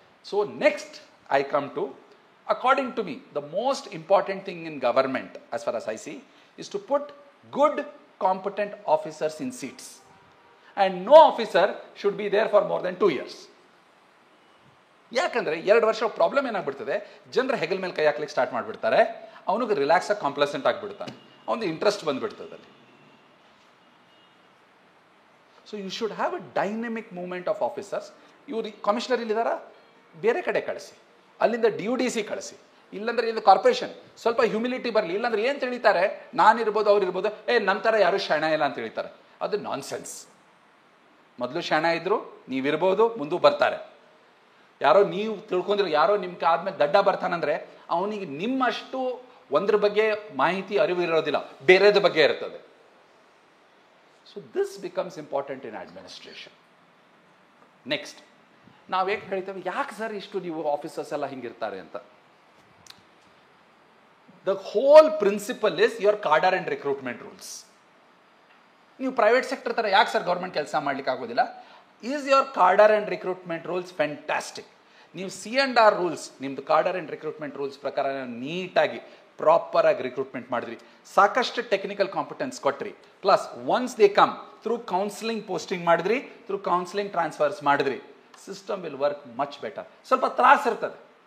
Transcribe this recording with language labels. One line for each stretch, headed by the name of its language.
English: So next I come to, according to me the most important thing in government as far as I see is to put good competent officers in seats, and no officer should be there for more than 2 years.
Kannada: ಯಾಕಂದ್ರೆ 2 ವರ್ಷ problem ಏನಾಗ್ಬಿಡ್ತದೆ, ಜನರ ಹೆಗಲ ಮೇಲೆ ಕೈ ಹಾಕ್ಲಿಕ್ಕೆ start ಮಾಡಿಬಿಡ್ತಾರೆ, ಅವನಿಗೆ relax ಆಗಿ ಕಾಂಪ್ಲೆಸೆಂಟ್ ಆಗಿಬಿಡ್ತಾನೆ, ಅವನಿಗೆ ಇಂಟ್ರೆಸ್ಟ್ ಬಂದ್ಬಿಡ್ತದೆ ಅಲ್ಲಿ.
English: So you should have a dynamic movement of officers.
Kannada: ಇವ್ರು ಕಮಿಷನರ್ ಇಲ್ಲಿದಾರ, ಬೇರೆ ಕಡೆ ಕಳಿಸಿ, ಅಲ್ಲಿಂದ DUDC ಕಳಿಸಿ, ಇಲ್ಲಾಂದ್ರೆ ಇಲ್ಲಿ ಕಾರ್ಪೊರೇಷನ್ ಸ್ವಲ್ಪ ಹ್ಯೂಮಿಲಿಟಿ ಬರಲಿ. ಇಲ್ಲಾಂದ್ರೆ ಏನು ತಿಳಿತಾರೆ, ನಾನಿರ್ಬೋದು ಅವ್ರಿರ್ಬೋದು, ನಮ್ಮ ಥರ ಯಾರು ಶಾಣ ಇಲ್ಲ ಅಂತ ಹೇಳ್ತಾರೆ. ಅದು ನಾನ್ ಸೆನ್ಸ್. ಮೊದಲು ಶಾಣ ಇದ್ರು, ನೀವಿರ್ಬೋದು, ಮುಂದೆ ಬರ್ತಾರೆ. ಯಾರೋ ನೀವು ತಿಳ್ಕೊಂಡ್ರೆ, ಯಾರೋ ನಿಮ್ಗೆ ಆದ್ಮೇಲೆ ದಡ್ಡ ಬರ್ತಾನಂದ್ರೆ ಅವನಿಗೆ ನಿಮ್ಮಷ್ಟು ಒಂದ್ರ ಬಗ್ಗೆ ಮಾಹಿತಿ ಅರಿವು ಇರೋದಿಲ್ಲ, ಬೇರೆದ ಬಗ್ಗೆ ಇರ್ತದೆ.
English: So this becomes important in administration.
Kannada: Next, ನಾವು ಹೇಗೆ ಹೇಳ್ತೇವೆ, ಯಾಕೆ ಸರ್ ಇಷ್ಟು ನೀವು ಆಫೀಸರ್ಸ್ ಎಲ್ಲ ಹಿಂಗಿರ್ತಾರೆ ಅಂತ.
English: The whole principle is your cadre and recruitment rules.
Kannada: ನೀವು ಪ್ರೈವೇಟ್ ಸೆಕ್ಟರ್ ಥರ ಯಾಕೆ ಸರ್ ಗೌರ್ಮೆಂಟ್ ಕೆಲಸ ಮಾಡ್ಲಿಕ್ಕೆ ಆಗೋದಿಲ್ಲ?
English: Is your cadre and recruitment rules fantastic.
Kannada: ನೀವು C&R ರೂಲ್ಸ್, ನಿಮ್ಮದು cadre and recruitment ರೂಲ್ಸ್ ಪ್ರಕಾರ ನೀಟಾಗಿ ಪ್ರಾಪರ್ ಆಗಿ ರಿಕ್ರೂಟ್ಮೆಂಟ್ ಮಾಡಿದ್ರಿ, ಸಾಕಷ್ಟು ಟೆಕ್ನಿಕಲ್ ಕಾಂಪಿಟೆನ್ಸ್ ಕೊಟ್ರಿ,
English: plus once they come through counselling
Kannada: posting ಮಾಡಿದ್ರಿ, ಥ್ರೂ ಕೌನ್ಸಿಲಿಂಗ್ ಟ್ರಾನ್ಸ್ಫರ್ಸ್ ಮಾಡಿದ್ರಿ,
English: System will work much better.
Kannada: ಸ್ವಲ್ಪ ತ್ರಾಸ ಇರ್ತದೆ.